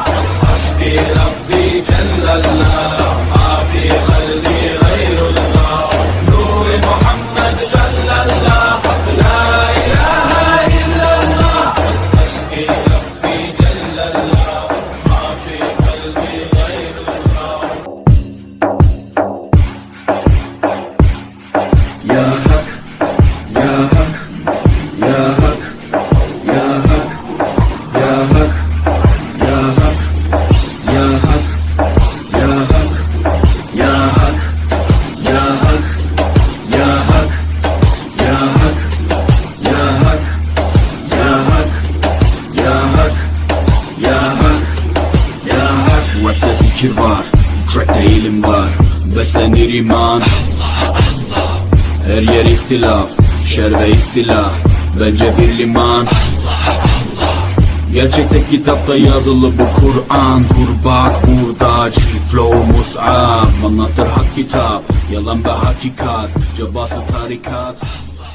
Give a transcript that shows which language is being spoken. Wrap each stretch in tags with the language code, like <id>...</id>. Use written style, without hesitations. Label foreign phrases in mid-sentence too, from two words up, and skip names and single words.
<ar>حسبي ربي جل الله، ما في قلبي غير الله، نور محمد صلى الله، لا إله إلا الله. حسبي ربي جل الله، ما في قلبي غير الله. يا حق، يا حق، يا حق، يا حق، يا حق، يا حق، يا حق، يا حق، يا حق، يا حق، يا حق، يا حق، يا حق، يا حق، يا حق، يا حق، يا حق.</ar> <tr>Rapte zikir var, trackte ilim var, beslenir iman. Her yer ihtilaf, şer ve istila, bence bir liman. Gerçekte kitapta yazılı bu Kur'an. Vur bak burada flow mus'ab, anlatır hak kitap, yalan ve hakikat, cabası tarikat.</tr>